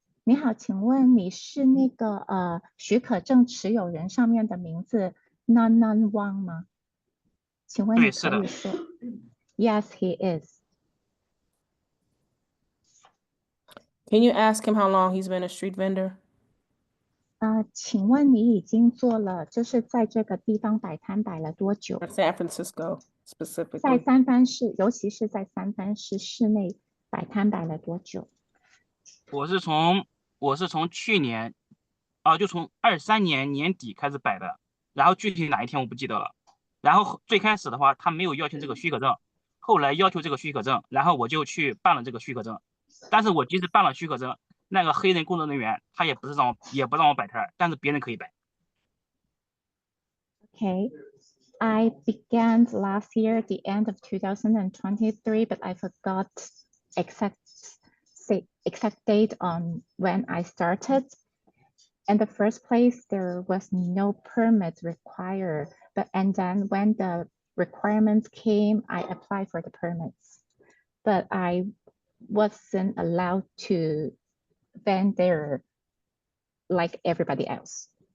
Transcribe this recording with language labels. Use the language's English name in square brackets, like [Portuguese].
[Chinese] 你好，请问你是那个许可证持有人上面的名字 Nanan Wang 吗？请问你可以说 [English] Yes, he is. Can you ask him how long he's been a street vendor? [Chinese] 请问你已经做了，就是在这个地方摆摊摆了多久？ [English] San Francisco specifically. [Chinese] 在三藩市，尤其是在三藩市市内摆摊摆了多久？我是从去年，就从23年年底开始摆的，然后具体哪一天我不记得了。然后最开始的话，他没有要求这个许可证，后来要求这个许可证，然后我就去办了这个许可证。但是我即使办了许可证，那个黑人工作人员他也不让我摆摊，但是别人可以摆。 [English] Okay, I began last year, the end of 2023, but I forgot exact date on when I started. In the first place, there was no permit required, and then when the requirements came, I applied for the permits, but I wasn't allowed to vend there like everybody else.